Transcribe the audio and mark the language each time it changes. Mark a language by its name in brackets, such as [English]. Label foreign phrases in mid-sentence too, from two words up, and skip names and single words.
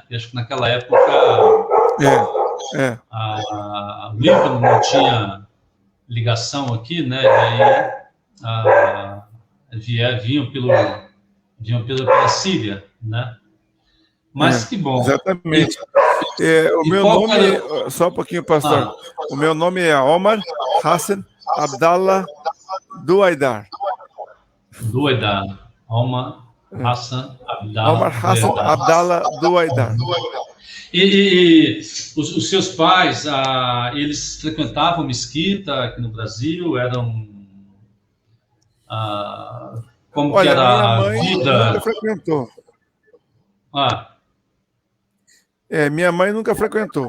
[Portuguese] E acho que naquela época o Líbano não tinha ligação aqui, né? E aí vinham pela Síria, né? Mas que bom. Exatamente. O meu nome, só um pouquinho, pastor. O meu nome é Omar Hassan Abdallah Duaidar. Omar Hassan Abdallah. Omar Hassan Abdallah Duaidar. E os seus pais, eles frequentavam mesquita aqui no Brasil? Eram... como Olha, que era minha mãe a vida? nunca frequentou. Minha mãe nunca frequentou.